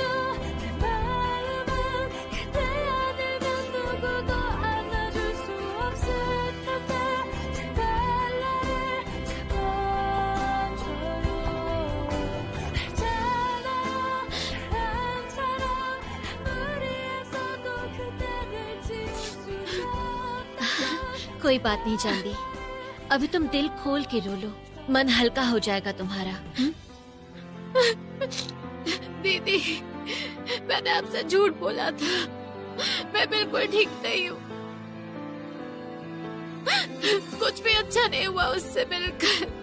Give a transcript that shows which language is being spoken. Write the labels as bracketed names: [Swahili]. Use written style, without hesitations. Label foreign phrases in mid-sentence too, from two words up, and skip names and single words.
[Korean] 내 마음은 그대 아니면 누구도 안아줄 수 없을 텐데 제발 나를 잡아줘요. 알잖아요, 한 사람 아무리 애써도 그대를 지울 수 없다면 [Hindi] कोई बात नहीं चांदी, अभी तुम दिल खोल के रो लो, मन हल्का हो जाएगा तुम्हारा। दीदी, मैंने आपसे झूठ बोला था। मैं बिल्कुल ठीक नहीं हूँ। कुछ भी अच्छा नहीं हुआ उससे मिलकर।